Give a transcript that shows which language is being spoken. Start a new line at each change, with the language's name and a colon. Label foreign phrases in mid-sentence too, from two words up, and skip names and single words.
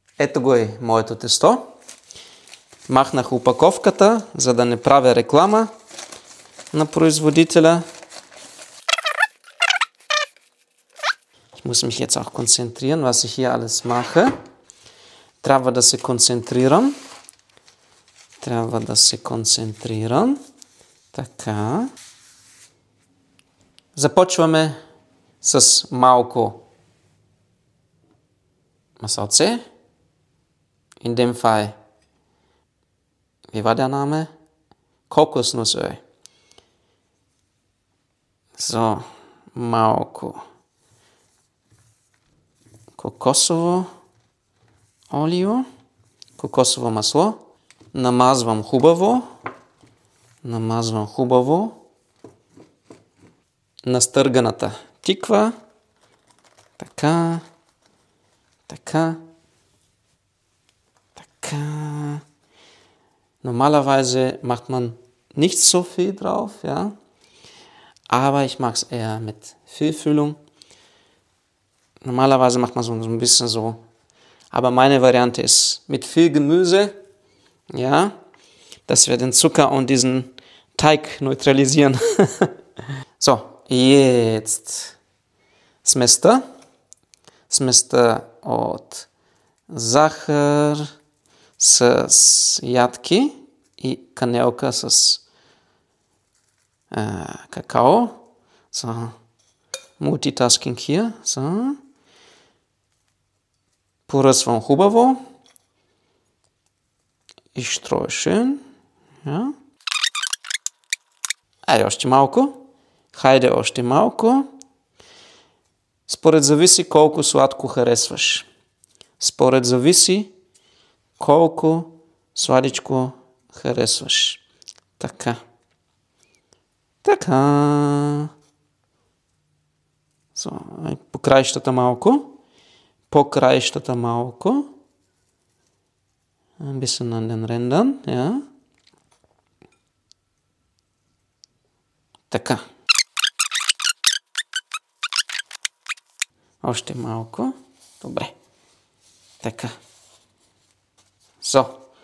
Bulgarian: Ето го е моето тесто. Махнах опаковката, за да не правя реклама на производителя.
German: Ich muss mich jetzt auch konzentrieren, was ich hier alles mache.
Bulgarian: Трябва да се концентрирам. Така. Започваме с малко масалце.
German: In dem Fall, wie war der Name? Kokosnussöl. So,
Bulgarian: малко кокосово масло. Намазвам хубаво настърганата тиква. Така.
German: Normalerweise macht man nicht so viel drauf, ja. Aber ich mag es eher mit viel Füllung. Normalerweise macht man so ein bisschen so. Aber meine Variante ist mit viel Gemüse, ja, dass wir den Zucker und diesen Teig neutralisieren. So, jetzt
Bulgarian: сместа от захар с ядки и канелка с какао.
German: So, Multitasking hier. So.
Bulgarian: Поръсвам хубаво. И
German: streue schön. Ja.
Bulgarian: Айде още малко. Хайде още малко. Според зависи колко сладко харесваш. Така. So, по краищата малко.
German: Ein bisschen an den Rändern, ja.
Bulgarian: Така. Още малко. Добре. Така. So.